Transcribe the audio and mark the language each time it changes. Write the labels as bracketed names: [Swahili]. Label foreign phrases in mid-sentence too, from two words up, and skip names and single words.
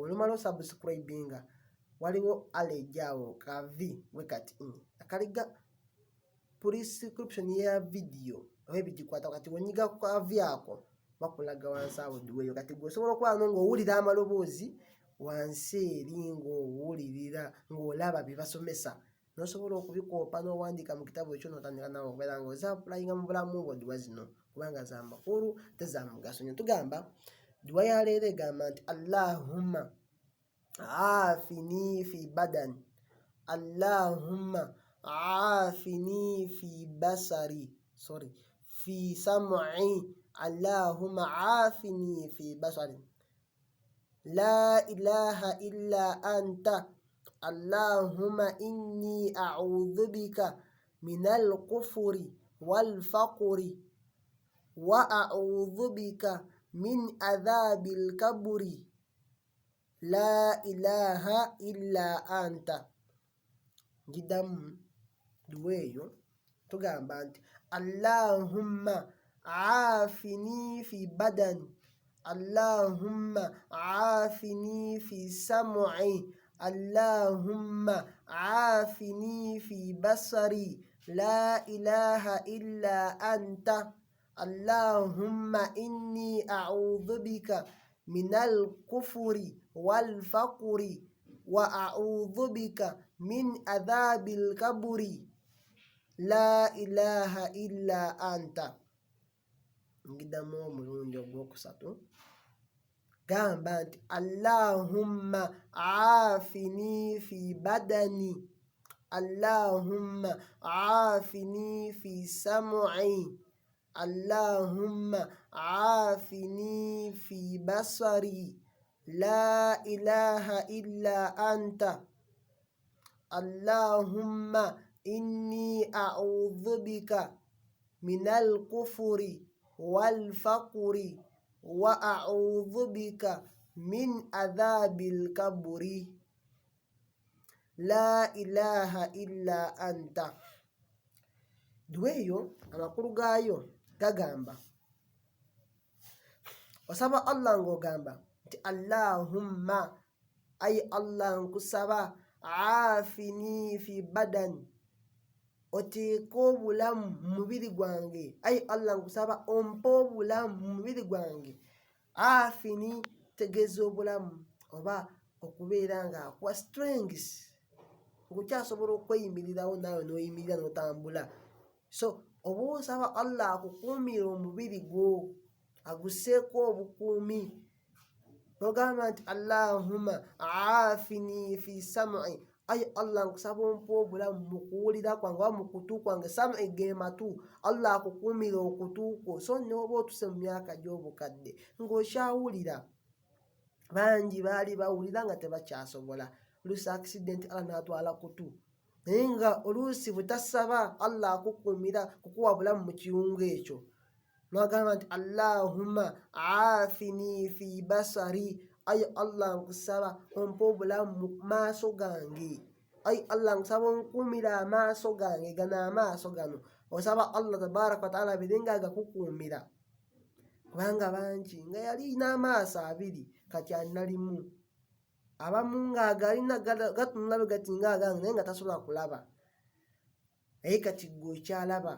[Ganda] olumala osubscribinga waliwo alejaawo kavi wekati akaliga prescription ya video oba ebigikwata kati wenyiga ku kavi ako bakulaga wansi awo duweeyo kati gwe osobola okuba ng'owulira amaloboozi wansi eri ng'owulirira ng'olaba bye basomesa nosobola okubikoopa n'owandiika mu kitabo ekyo n'otandika nawe okubeera ng'ozaapulayinga mu bulamu bwo duwa zino kubanga za makulu teza mugaso nnyo. Tugamba duwa ya leero egamba nti [Arabic] اللهم عافني في بدني، اللهم عافني في بصري، في سمعي، اللهم عافني في بصري، لا إله إلا أنت، اللهم إني أعوذ بك من الكفر والفقر وأعوذ بك من عذاب القبر، لا إله إلا أنت. [Ganda] Ngidamu duweeyo tugamba nti [Arabic] اللهم عافني في بدني، اللهم عافني في سمعي، اللهم عافني في بصري، لا إله إلا أنت، اللهم إني أعوذ بك من الكفر والفقر وأعوذ بك من عذاب القبر، لا إله إلا أنت. [Ganda] Ngidamu omulundi ogwokusatu gamba nti [Arabic] اللهم عافني في بدني، اللهم عافني في سمعي، اللهم عافني في بصري، لا إله إلا أنت، اللهم إني أعوذ بك من الكفر والفقر وأعوذ بك من عذاب القبر، لا إله إلا أنت. [Ganda] Duweeyo amakulu gaayo gagamba osaba Allah ng'ogamba nti Allahumma, ay Allah nkusaba, [Arabic] عافني في بدني, [Ganda] oteeka obulamu mu mubiri gwange, ay Allah nkusaba ompa obulamu mu mubiri gwange, aafini tegeeza obulamu oba okubeera nga akuwa strengths ng'okyasobola okweyimirirawo naawe n'oyimirira n'otambula. So oba osaba Allah akukuumira omubiri gwo agusseeko obukuumi n'ogamba nti [Arabic] اللهم عافني في سمعي, [Ganda] ay Allah nkusaba ompa obulamu mu kuwulira kwange oba mu kutu kwange, sam'i ge matu, Allah akukuumira okutu kwo. So n'oba otuse mu myaka gy'obukadde ng'okyawulira, bangi baali bawulira nga tebakyasobola, oluusi accident Allah n'atwala kutu, naye nga oluusi butasaba Allah akukuumira kukuwa bulamu mu kiwungu ekyo. N'agamba nti [Arabic] اللهم عافني في بصري, [Ganda] ay Allah nkusaba ompa obulamu mu maaso gange, ay Allah nkusaba onkuumira amaaso gange gano, amaaso gano osaba Allah [Arabic] تبارك وتعالى [Ganda] abeerenga agakukuumira. Kubanga bangi nga yalina amaaso abiri kati alina limu, abamu nga agalina gatunula gati nga agange naye nga tasobola kulaba, naye kati gwe okyalaba.